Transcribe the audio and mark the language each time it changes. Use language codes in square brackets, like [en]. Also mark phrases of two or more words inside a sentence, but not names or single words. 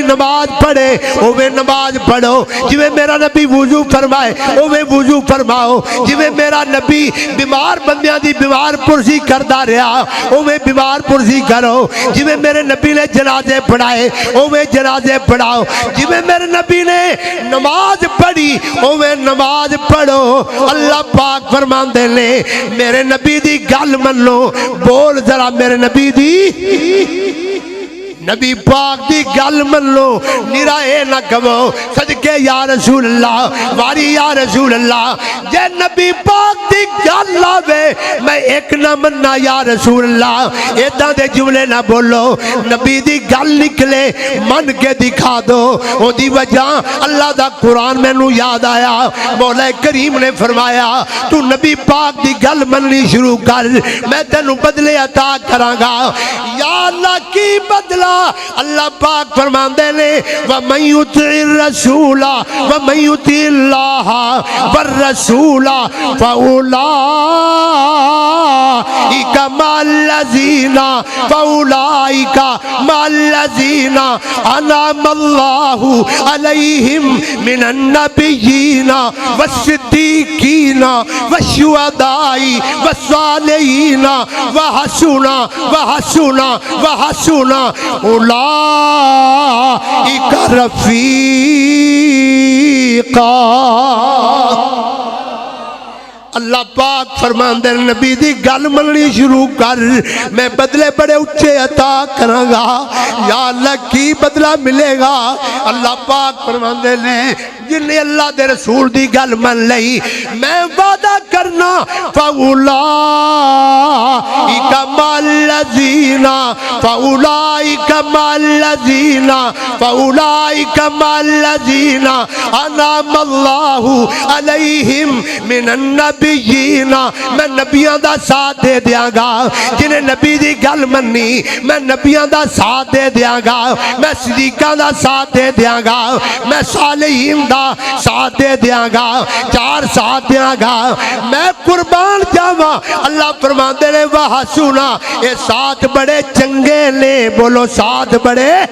[pa] نماز پڑھے اوے نماز پڑھو جویں میرا نبی وضو فرمائے اوے وضو فرماؤ جویں میرا نبی بیمار بندیاں دی بیمار پرسی کردہ رہا اوے بیمار پرسی کرو جویں میرے نبی نے جنازے پڑھائے اوے جنازے پڑھاؤ جویں میرے نبی نے نماز پڑھی اوے نماز پڑھو اللہ پاک فرماندے لے میرے نبی دی گل من لو بول ذرا میرے نبی دی نبی پاک دی گل من لو نرائے نہ کہو صدقے [ar] یا رسول اللہ [pa] واری [ar] یا رسول اللہ [pa] جے نبی پاک دی گل لاوے میں ایک نہ مننا [ar] یا رسول اللہ [pa] ایدہ دے جملے نہ بولو نبی دی گل نکلے من کے دکھا دو او دی وجہ اللہ دا قرآن میں نو یاد آیا مولا کریم نے فرمایا تو نبی پاک دی گل مننی شروع کر میں تینوں بدلے عطا کرانگا [ar] یا اللہ [pa] کی بدلا اللہ پاک فرماندے نے [ar] وَمَن يُطِعِ الرَّسُولَ وَمَن يُطِعِ اللَّهَ وَالرَّسُولَ فَأُولَٰئِكَ مَعَ الَّذِينَ أَنْعَمَ اللَّهُ عَلَيْهِمْ مِنَ النَّبِيِّينَ وَالصِّدِّيقِينَ وَالشُّهَدَاءِ وَالصَّالِحِينَ وَحَسُنَ أولئك [pa] رفیقا اللہ پاک فرماندے نبی دی گل مننی شروع کر میں بدلے بڑے اچھے عطا کرانگا [ar] یا اللہ [pa] کی بدلہ ملے گا اللہ پاک فرماندے نے جن نے اللہ دے رسول دی گل من لئی میں وعدہ ادا کرنا [ar] فَأُولَٰئِكَ مَعَ الَّذِينَ أَنْعَمَ اللَّهُ عَلَيْهِمْ مِنَ النَّبِيِّينَ [pa] میں نبیاں دا ساتھ دے دیاں گا جنہیں نبی دی گل منی میں نبیاں دا ساتھ دے دیاں گا میں صدیقاں دا ساتھ دے دیاں گا میں صالحین دا ساتھ دے دیاں گا چار ساتھ دیاں گا میں قربان جاواں اللہ فرماندے نے وَحَسُنَا یہ ساتھ بڑے چنگے نے بولو ساتھ بڑے